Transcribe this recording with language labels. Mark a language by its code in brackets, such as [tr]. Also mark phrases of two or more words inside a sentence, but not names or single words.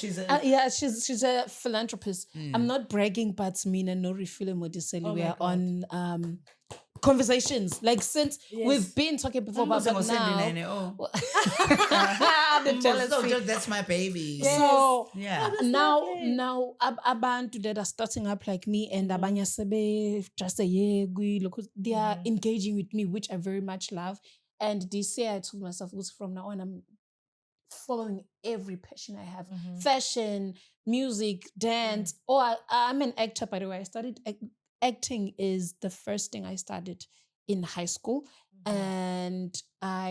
[en] she's a philanthropist. I'm not bragging, but [zu] Mina no [en] Refile Modisele. Oh We my are God. on conversations. Like since Yes. we've been talking before, but now the jealousy. That's my baby. So Yeah. now abantu that are starting up like me and [zu] abanye sebe [en] just a year because they are engaging with me, which I very much love. And this year I told myself, from now on, I'm following every passion I have: fashion, music, dance. Oh, I'm an actor, by the way. I started acting is the first thing I started in high school, and I